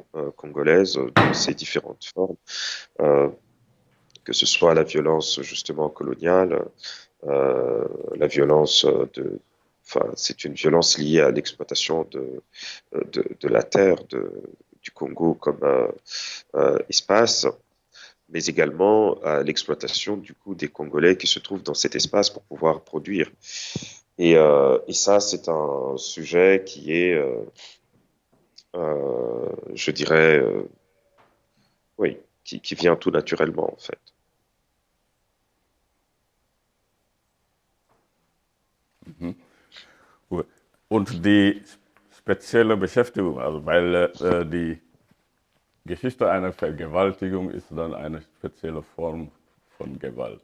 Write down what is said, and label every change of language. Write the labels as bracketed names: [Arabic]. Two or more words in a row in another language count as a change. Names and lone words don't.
[French] congolaises dans ses différentes formes, euh, que ce soit la violence justement coloniale, la violence enfin, c'est une violence liée à l'exploitation de la terre du Congo comme espace, mais également à l'exploitation du coup des Congolais qui se trouvent dans cet espace pour pouvoir produire. Et ça, c'est un sujet qui est, je dirais, oui, qui vient tout naturellement en fait. [German] Gut. Und die spezielle Beschäftigung, also weil die Geschichte einer Vergewaltigung ist dann eine spezielle Form von Gewalt.